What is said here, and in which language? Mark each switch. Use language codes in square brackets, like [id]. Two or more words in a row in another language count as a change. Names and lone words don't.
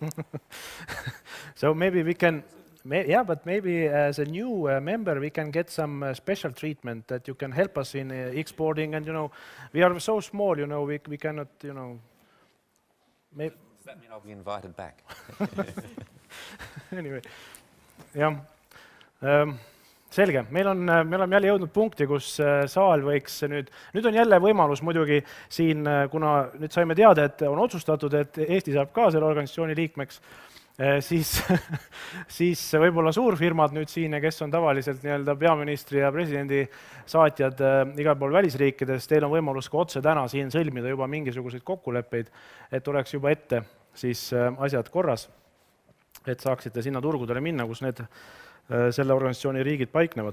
[en] So maybe we can, but maybe as a new member we can get some special treatment that you can help us in exporting. And we are so small. We cannot. Does that mean I'll be invited back? Anyway, [et] jah. Selge, me oleme jälle jõudnud punkti, kus saal võiks nüüd on jälle võimalus muidugi siin, kuna nüüd saime teada, et on otsustatud, et Eesti saab ka selle organisatsiooni liikmeks, siis võib-olla suurfirmad nüüd siin, kes on tavaliselt peaministri ja presidendi saatjad igal pool välisriikides, teil on võimalus ka otse täna siin sõlmida juba mingisuguseid kokkuleppeid, et oleks juba ette siis asjad korras, et saaksite sinna turgudele minna, kus need selle organisatsiooni riigid paiknevad.